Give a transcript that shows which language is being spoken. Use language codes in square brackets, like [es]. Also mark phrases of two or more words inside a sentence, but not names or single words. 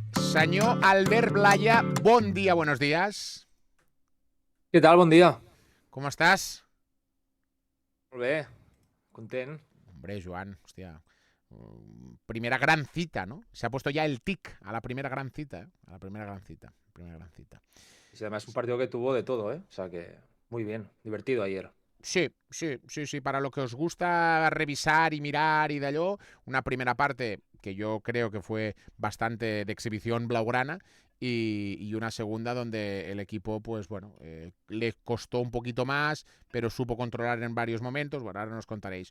[ca] Senyor Albert Blaya, bon dia, [es] buenos días. [ca] Què tal? Bon dia. [es] ¿Cómo estás? [ca] Molt bé, content. [es] Hombre, Joan, hostia. Primera gran cita, ¿no? Se ha puesto ya el tic a la primera gran cita, ¿eh? A la primera gran cita. Primera gran cita. Y además es un partido que tuvo de todo, ¿eh? O sea que muy bien, divertido ayer. Sí. Para lo que os gusta revisar y mirar y de allò, una primera parte que yo creo que fue bastante de exhibición blaugrana y una segunda donde el equipo, pues bueno, le costó un poquito más, pero supo controlar en varios momentos. Bueno, ahora nos contaréis.